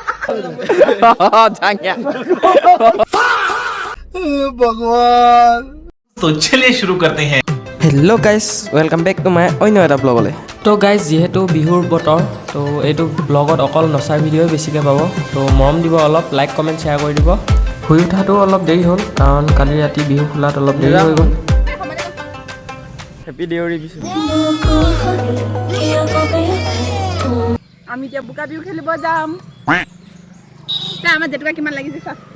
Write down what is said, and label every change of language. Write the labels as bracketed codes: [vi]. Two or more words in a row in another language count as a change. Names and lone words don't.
[hi] भगवान तो चलिए शुरू करते हैं। [en] hello guys welcome back to my [as] अन्य এটা ব্লগলে তো গাইস যেহেতু বিহুৰ বতৰ তো এইটো ব্লগত অকল নচাৰ ভিডিঅ বেছিকৈ পাব তো মৰম দিব অলপ [en] like comment share [as] কৰি দিব শুই উঠাটো অলপ দেৰি হ'ল কাৰণ কালি ৰাতি বিহু খোলাত অলপ দেৰি হৈ গ'ল হেপী দেউৰী বিহু আমি এতিয়া বুকা বিহু খেলিব যাম আমাৰ জেতুকা কিমান লাগিছে চা